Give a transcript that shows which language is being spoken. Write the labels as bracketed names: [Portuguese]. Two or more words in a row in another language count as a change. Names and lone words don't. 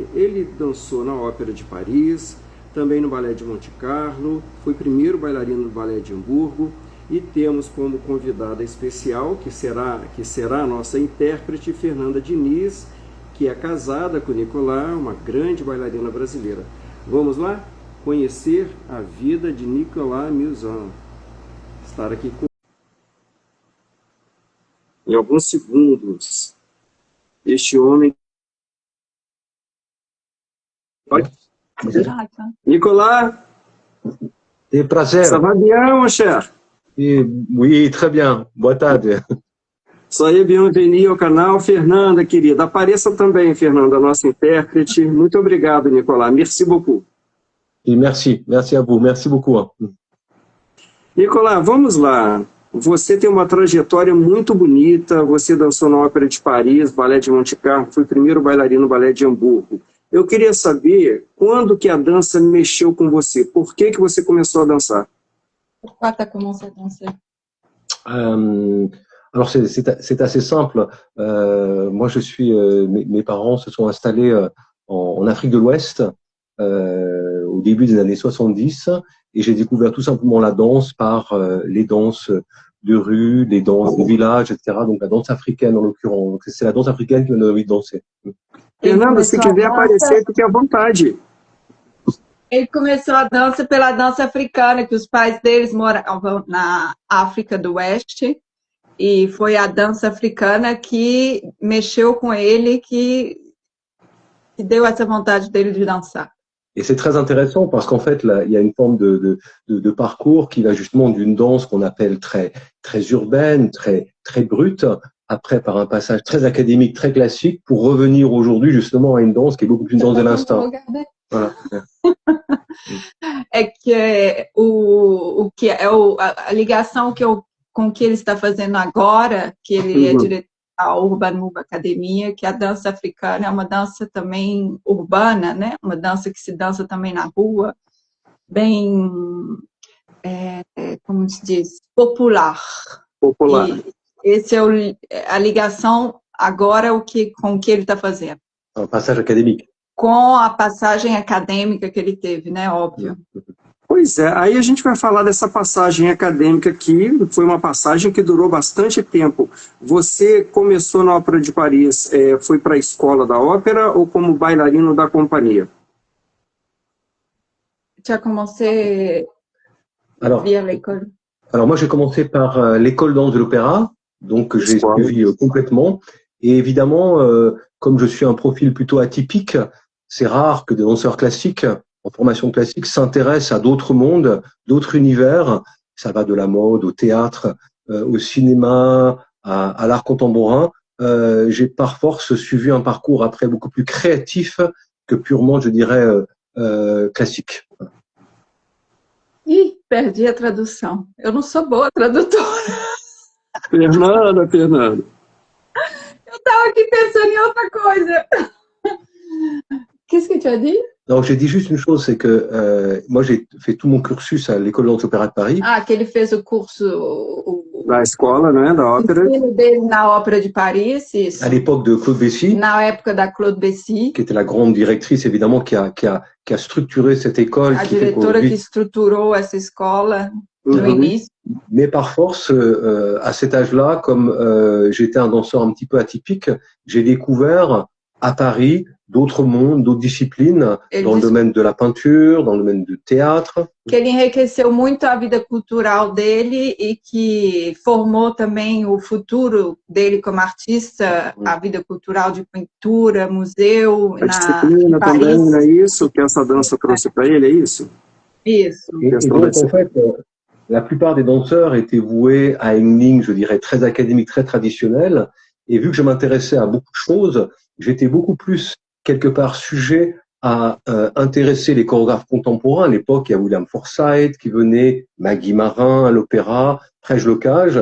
[Portuguese] Ele dançou na Ópera de Paris, também no Ballet de Monte Carlo, foi primeiro bailarino do Ballet de Hamburgo, e temos como convidada especial, que será a nossa intérprete, Fernanda Diniz, que é casada com Nicolas, uma grande bailarina brasileira. Vamos lá conhecer a vida de Nicolas Musin. Estar aqui com... Em alguns segundos, este homem... Nicolas, [French] C'est prazer. ça va bien, mon cher? Oui, très bien. [Portuguese] Boa tarde. [French] Soyez bienvenue [Portuguese] ao canal. Fernanda, querida, apareça também, Fernanda, nossa intérprete. Muito obrigado, [French] Nicolas. Merci beaucoup. Et merci à vous. Merci beaucoup. [Portuguese] Nicolas, vamos lá. Você tem uma trajetória muito bonita. Você dançou na Ópera de Paris, Ballet de Monte Carlo, foi o primeiro bailarino no Ballet de Hamburgo. Eu queria saber quando que a dança mexeu com você. Por que você começou a dançar? [French] Pourquoi tu as commencé à danser? Alors c'est assez simple. Moi mes parents se sont installés en Afrique de l'Ouest au début des années 70 et j'ai découvert tout simplement la danse par les danses de rue, les danses de village, etc. Donc la danse africaine en l'occurrence. Donc c'est la danse africaine qui m'a donné envie de danser. [Portuguese] Fernanda, se quiser aparecer, fique à vontade. Ele começou a dança pela dança africana, que os pais deles moravam na África do Oeste, e foi a dança africana que mexeu com ele, que deu essa vontade dele de dançar. [French] Et c'est très intéressant parce qu'en fait, là, il y a une forme de parcours qui va justement d'une danse qu'on appelle très urbaine, très brute, après par un passage très académique, très classique, pour revenir aujourd'hui justement à une danse qui est beaucoup plus une danse de l'instant. Voilà. [Portuguese] É que a ligação com o que ele está fazendo agora, que ele é diretor da Urban Move Academia, que a dança africana é uma dança também urbana, né? Uma dança que se dança também na rua, bem, como se diz, popular. Popular. E esse é a ligação agora com o que ele está fazendo. [French] Un passage académique. [Portuguese] Com a passagem acadêmica que ele teve, né? Óbvio. Pois é, aí a gente vai falar dessa passagem acadêmica que foi uma passagem que durou bastante tempo. Você começou na Ópera de Paris, foi para a escola da ópera ou como bailarino da companhia? [French] Tu as commencé via l'école? Alors moi j'ai commencé par l'école danse de l'opéra, donc j'ai suivi complètement. Et évidemment, comme je suis un profil plutôt atypique, c'est rare que des danseurs classiques en formation classique s'intéressent à d'autres mondes, d'autres univers. Ça va de la mode au théâtre, au cinéma, à l'art contemporain. J'ai par force suivi un parcours après beaucoup plus créatif que purement, je dirais, classique. [Portuguese] Ih, perdi a tradução. Eu não sou boa tradutora. Fernanda. Eu estava aqui pensando em outra coisa. [French] Qu'est-ce que tu as dit? Non, j'ai dit juste une chose, c'est que moi j'ai fait tout mon cursus à l'école danse opéra de Paris. [Portuguese] Ah, que ele fez o curso Da escola, né, da ópera. O ensino dele na Ópera de Paris, isso. [French] À l'époque de Claude Bessy. [Portuguese] Na época da Claude Bessy. [French] Qui était la grande directrice, évidemment, qui a structuré cette école. [Portuguese] A diretora que estruturou essa escola no início. [French] Mais par force, à cet âge-là, comme j'étais un danseur un petit peu atypique, j'ai découvert à Paris d'autres mondes, d'autres disciplines, [Portuguese] Ele [French] dans le [Portuguese] disse [French] domaine de la peinture, dans le domaine du théâtre. [Portuguese] que ele enriqueceu muito a vida cultural dele e que formou também o futuro dele como artista, a vida cultural de pintura, museu, A em disciplina também, Paris. é isso que essa dança trouxe para ele, é isso? Isso. [French] Et donc, en fait, la plupart des danseurs étaient voués à une ligne, je dirais, très académique, très traditionnelle. Et vu que je m'intéressais à beaucoup de choses, j'étais beaucoup plus, quelque part, sujet à intéresser les chorégraphes contemporains. À l'époque, il y a William Forsythe qui venait, Maggie Marin à l'opéra, Prège Locage.